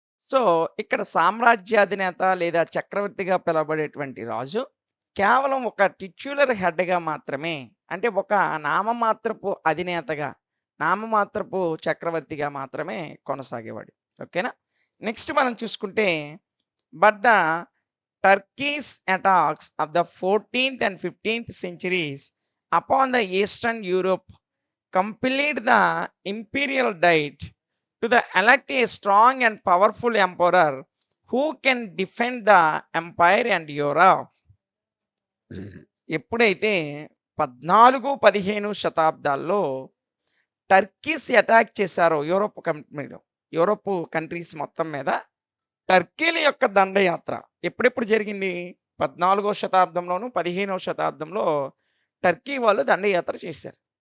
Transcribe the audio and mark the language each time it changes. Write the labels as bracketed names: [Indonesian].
[Telugu] So, ఇక్కడ సామ్రాజ్యాధినేత లేదా చక్రవర్తిగా పిలువబడేటువంటి రాజు కేవలం ఒక టిట్యులర్ హెడ్‌గా మాత్రమే అంటే ఒక నామమాత్రపు అధినేతగా, నామమాత్రపు చక్రవర్తిగా మాత్రమే కొనసాగేవాడు. ఓకేనా? నెక్స్ట్ మనం చూసుకుంటే [English] But the Turkey's attacks of the 14th and 15th centuries upon the Eastern Europe compelled the imperial diet to the elect a strong and powerful emperor who can defend the empire and Europe. [Telugu] ఎప్పుడైతే 14, 15 శతాబ్దాల్లో turkeys attack చేశారో Europe countries మొత్తం మీద టర్కీల యొక్క దండయాత్ర ఎప్పుడెప్పుడు జరిగింది? 14వ శతాబ్దంలోను 15వ శతాబ్దంలో టర్కీ వాళ్ళు దండయాత్ర చేశారు.